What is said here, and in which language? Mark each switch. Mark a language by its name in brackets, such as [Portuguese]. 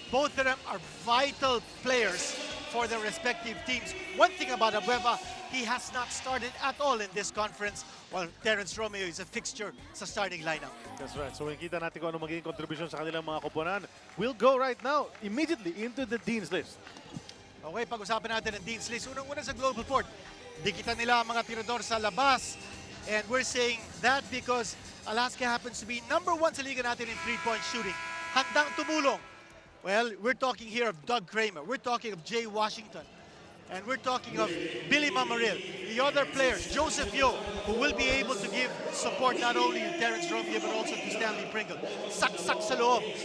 [English] Both of them are vital players for their respective teams. One thing about Abueva, he has not started at all in this conference, while Terence Romeo is a fixture sa starting lineup. That's right. [Filipino] So makikita natin kung ano magiging contribution sa kanilang mga koponan. [English] We'll go right now, immediately, into the Dean's List. [Filipino] Okay, pag-usapan natin ang Dean's List. Unang-una sa GlobalPort, dikitan nila ang mga tirador sa labas. [English] And we're saying that because Alaska happens to be #1 sa liga natin in three-point shooting. [Filipino] Handang tumulong. [English] Well, we're talking here of Doug Kramer. We're talking of Jay Washington. And we're talking of Billy Mamaril. The other players, Joseph Yo, who will be able to give support not only to Terence Romeo but also to Stanley Pringle. [Filipino] Sak-sak sa loob.